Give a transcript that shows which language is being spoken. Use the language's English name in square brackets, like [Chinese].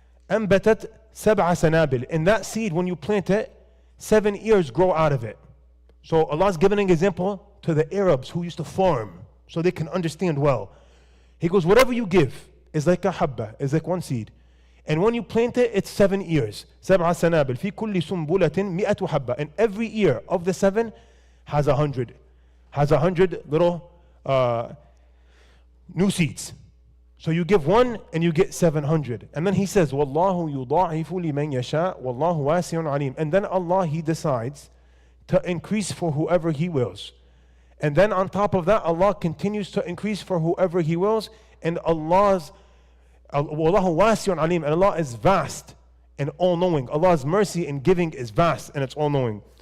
[Arabic] أَنْبَتَتْ سَبْعَ سَنَابِلٍ. [English] In that seed, when you plant it, 7 ears grow out of it. So Allah's giving an example to the Arabs who used to farm so they can understand well. He goes, whatever you give is like a habba, is like one seed. And when you plant it, it's 7 ears. [Arabic] سبع سنابل في كل سنبلة 100 حبة. [English] And every ear of the 7 has 100. Has 100 little new seeds. So you give 1 and you get 700. And then He says, [Arabic] وَاللَّهُ يُضَاعِفُ لِمَنْ يَشَاءُ وَاللَّهُ وَاسِعٌ عَلِيمٌ. [English] And then Allah, He decides to increase for whoever He wills. And then on top of that, Allah continues to increase for whoever He wills. And Allah's [Arabic] Wallahu wasi'un alim, [English] and Allah is vast and all-knowing. Allah's mercy in giving is vast and it's all-knowing.